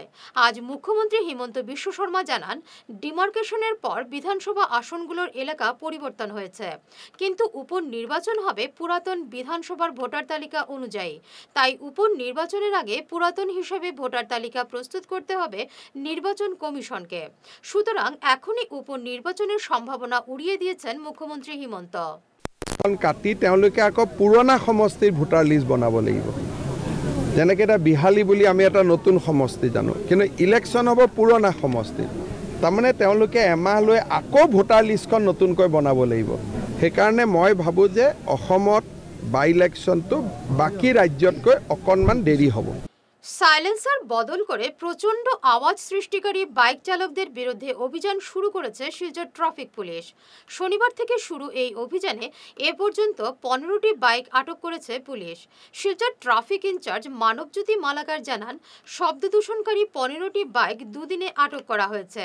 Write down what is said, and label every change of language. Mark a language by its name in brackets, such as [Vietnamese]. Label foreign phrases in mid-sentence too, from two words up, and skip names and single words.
[Bangla] আজ মুখ্যমন্ত্রী হিমন্ত বিশ্ব শর্মা জানান, ডিমার্কেশনের পর বিধানসভা আসনগুলোর এলাকা পরিবর্তন হয়েছে, কিন্তু উপনির্বাচন হবে পুরাতন বিধানসভার ভোটার তালিকা অনুযায়ী। তাই উপনির্বাচনের আগে পুরাতন হিসেবে ভোটার তালিকা প্রস্তুত করতে হবে নির্বাচন কমিশনকে। সুতরাং এখনই উপনির্বাচনের সম্ভাবনা উড়িয়ে দিয়েছেন মুখ্যমন্ত্রী হিমন্ত। [Assamese] কাটি তেওঁলোকে আকৌ পুৰণা সমষ্টিৰ [English] voter list [Assamese] বনাব লাগিব। যেনেকৈ এটা বিহালী বুলি আমি এটা নতুন সমষ্টি জানো, কিন্তু ইলেকশ্যন হ'ব পুৰণা সমষ্টিত। তাৰমানে তেওঁলোকে এমাহলৈ আকৌ [English] voter listখন [Assamese] নতুনকৈ বনাব লাগিব। সেইকাৰণে মই ভাবোঁ যে অসমত [English] by electionটো [Assamese] বাকী ৰাজ্যতকৈ অকণমান দেৰি হ'ব। [Bangla] সাইলেন্সার বদল করে প্রচণ্ড আওয়াজ সৃষ্টিকারী বাইক চালকদের বিরুদ্ধে অভিযান শুরু করেছে শিলচর ট্রাফিক পুলিশ। শনিবার থেকে শুরু এই অভিযানে এ পর্যন্ত 15টি বাইক আটক করেছে পুলিশ। শিলচর [English] traffic in-charge [Bangla] মানবজ্যোতি মালাকার জানান, শব্দ দূষণকারী 15টি বাইক দুদিনে আটক করা হয়েছে।